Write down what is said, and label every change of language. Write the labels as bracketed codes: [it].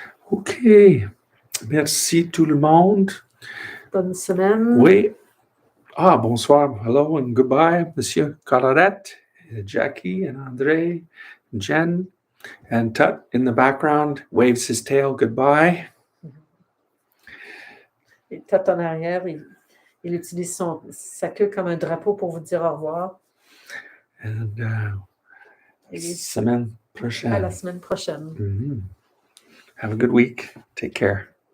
[fr] Ok. Merci tout le monde. Bonne semaine. Oui. Ah, bonsoir. [en] Hello and goodbye, Monsieur Cararet, Jackie and Andre, and Jen, and Tut in the background waves his tail goodbye. [fr] Et Tut en arrière, il utilise sa queue comme un drapeau pour vous dire au revoir. [en] And [fr] Et semaine à prochaine. la semaine prochaine. [en] Mhm. Have a good week. Take care.